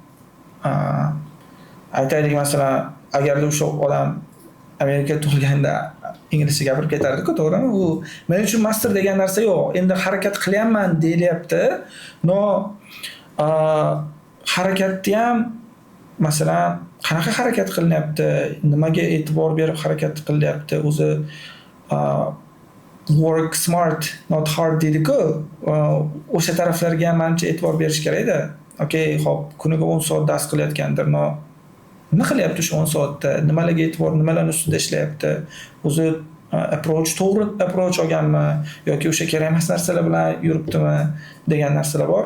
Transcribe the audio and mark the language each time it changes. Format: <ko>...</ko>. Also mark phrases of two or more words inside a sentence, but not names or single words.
<uz>Aytaylik, masalan, agarda o'sha odam Amerikaga tug'ilganda inglizcha gapirib ketardi-ku, to'g'rimi? U men uchun master degan narsa yo'q. Endi harakat qilyapman deyilyapti. No, harakatni ham masalan qanaqa harakat qilinyapti, nimaga e'tibor berib harakat qilyapti, o'zi</uz> <en>work smart not hard</en> <uz>deydi-ku. O'sha taraflarga ham menimcha e'tibor berish kerak-da. Okey, xo'p, kuniga 10 soat dars qilayotgandir. Nima qilyapti shu 10 soatda? Nimalarga e'tibor, nimalar ustida ishlayapti? O'zi approach to'g'ri approach olganmi yoki o'sha kerak emas narsalar bilan yuribdimi degan narsalar bor.</uz>